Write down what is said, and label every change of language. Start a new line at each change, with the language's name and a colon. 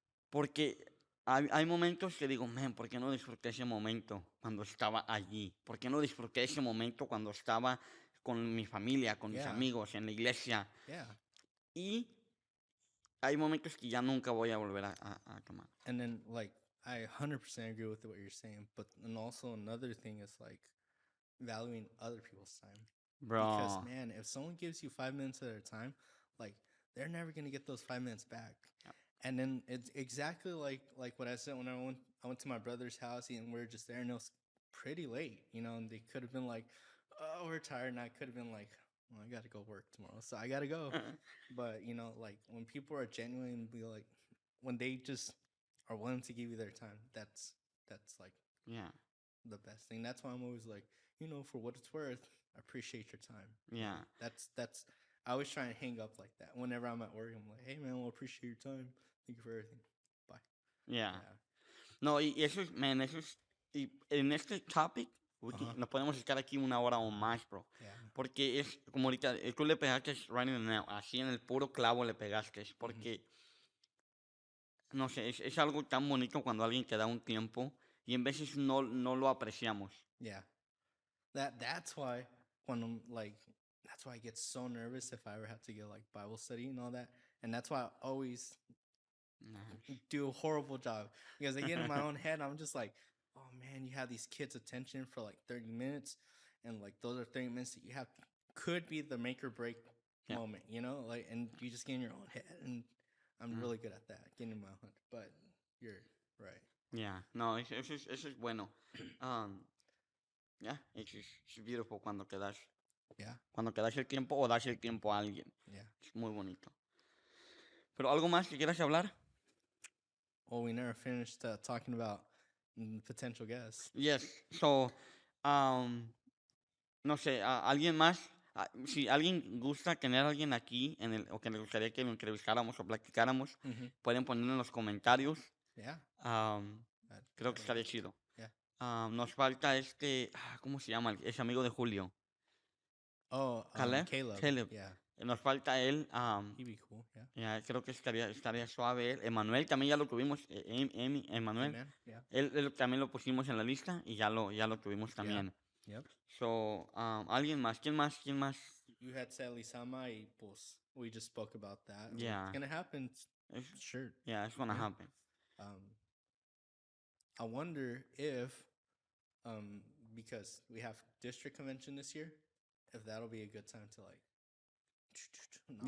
Spanish: Porque hay momentos que digo, man, ¿por qué no disfruté ese momento cuando estaba allí? ¿Por qué no disfruté ese momento cuando estaba con mi familia, con mis
English: Yeah.
Spanish: amigos, en la iglesia?
English: Yeah.
Spanish: Y hay momentos que ya nunca voy a volver a tomar.
English: And then, like, I 100% agree with what you're saying. But and also another thing is like valuing other people's time. Bro. Because man, if someone gives you 5 minutes of their time, like they're never gonna get those 5 minutes back. Yep. And then it's exactly like what I said when I went to my brother's house and we were just there and it was pretty late, you know, and they could have been like, oh, we're tired, and I could have been like, well, I gotta go work tomorrow, so I gotta go. But you know, like when people are genuinely like, when they just are willing to give you their time, that's like Yeah. the best thing. That's why I'm always like, you know, for what it's worth, appreciate your time. Yeah. That's I always try and hang up like that. Whenever I'm at work, I'm like, hey man, well, appreciate your time. Thank you for everything. Bye. Yeah. Yeah.
Spanish: No, y eso es, man, y en este topic, nos podemos estar aquí 1 hora o más, bro.
English: Yeah.
Spanish: Porque es como ahorita, tú le pegaste
English: right in the nail,
Spanish: así en el puro clavo le pegaste, porque, no sé, es algo tan bonito cuando alguien te da un tiempo y en veces no lo apreciamos.
English: Yeah. That's why when I'm like, that's why I get so nervous if I ever have to get like Bible study and all that. And that's why I always do a horrible job because I get in my own head. I'm just like, oh man, you have these kids' attention for like 30 minutes, and like those are 30 minutes that you have could be the make or break moment, you know, like, and you just get in your own head. And I'm really good at that, getting in my own head. But you're right.
Spanish: Yeah, no, eso es bueno.
English: Yeah, it's beautiful
Spanish: cuando te das
English: Yeah.
Spanish: el tiempo o das el tiempo a alguien.
English: Yeah.
Spanish: Es muy bonito. Pero algo más que quieras hablar?
English: Well, we never finished talking about potential guests.
Spanish: Yes. So, no sé, alguien más. Si alguien gusta tener a alguien aquí o que le gustaría que lo entrevistáramos o platicáramos, Mm-hmm. pueden ponerlo en los comentarios.
English: Yeah.
Spanish: Creo que
English: I'd
Spanish: estaría
English: love to.
Spanish: chido.
English: Yeah.
Spanish: Nos falta ¿cómo se llama? Ese amigo de Julio. Oh, Caleb.
English: Caleb. Yeah.
Spanish: Nos falta él.
English: He'd be cool. Yeah.
Spanish: Ya, creo que estaría suave él. Emanuel también ya lo tuvimos. Emanuel.
English: Amen. Yeah.
Spanish: Él también lo pusimos en la lista y ya lo tuvimos
English: Yeah.
Spanish: también.
English: Yep.
Spanish: So, alguien más. ¿Quién más? ¿Quién más?
English: You had said Lisama
Spanish: y pues
English: we just spoke about that. Yeah. It's gonna happen. It's, Sure. yeah, it's gonna Yeah. happen. I wonder if, because we have district convention this year, if that'll be a good time to like knock